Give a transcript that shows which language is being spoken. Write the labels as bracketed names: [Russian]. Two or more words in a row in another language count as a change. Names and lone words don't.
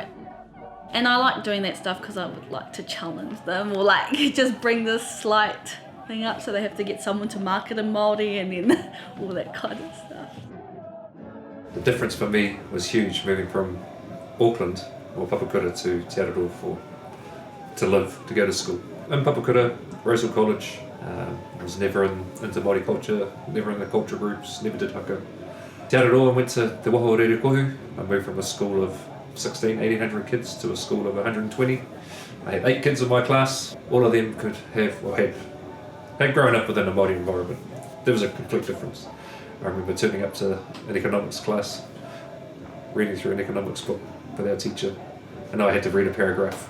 [English] And I like doing that stuff because I would like to challenge them, or like just bring this slight thing up so they have to get someone to market in Māori, and then all that kind of stuff. The difference for me was huge, moving from Auckland or Papakura to Aotearoa to live, to go to school. In Papakura, Rosehill College, I was never into Māori culture, never in the culture groups, never did haka. Aotearoa, I went to Te Waho Rere Kohu. I moved from a school of 1,800 kids to a school of 120. I had 8 kids in my class. All of them had grown up within a Māori environment. There was a complete difference. I remember turning up to an economics class, reading through an economics book with our teacher, and I had to read a paragraph.